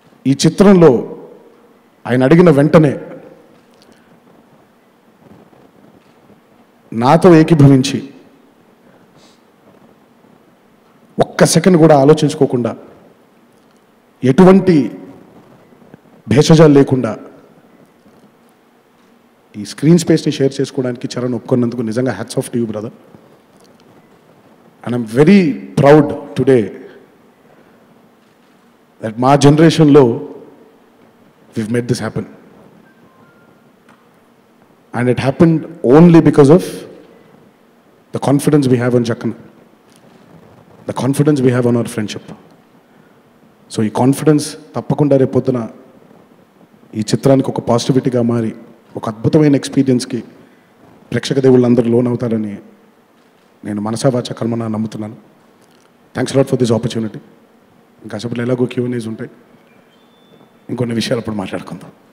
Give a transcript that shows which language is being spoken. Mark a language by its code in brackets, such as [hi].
[te] ఈ చిత్రంలో ఆయన అడిగిన వెంటనే నాతో ఏకీభవించి ఒక్క సెకండ్ కూడా ఆలోచించుకోకుండా, ఎటువంటి భేషజాలు లేకుండా ఈ స్క్రీన్ స్పేస్ని షేర్ చేసుకోవడానికి చరణ్ ఒప్పుకున్నందుకు నిజంగా [en] Hats off to you brother. And I'm very proud today that [te] మా జనరేషన్లో [en] we've made this happen. And it happened only because of the confidence we have on Jakkana, the confidence we have on our friendship. [te] So ఈ confidence తప్పకుండా రేపొద్దున ఈ చిత్రానికి ఒక పాజిటివిటీగా మారి ఒక అద్భుతమైన ఎక్స్పీరియన్స్కి ప్రేక్షక దేవుళ్ళందరూ లోన్ అవుతారని నేను మనసా వాచా కర్మన నమ్ముతున్నాను. [en] Thanks lot for this opportunity. [te] ఇంకా అసలు ఎలాగో Q&As ఉంటాయి, ఇంకొన్ని విషయాలు అప్పుడు మాట్లాడుకుందాం.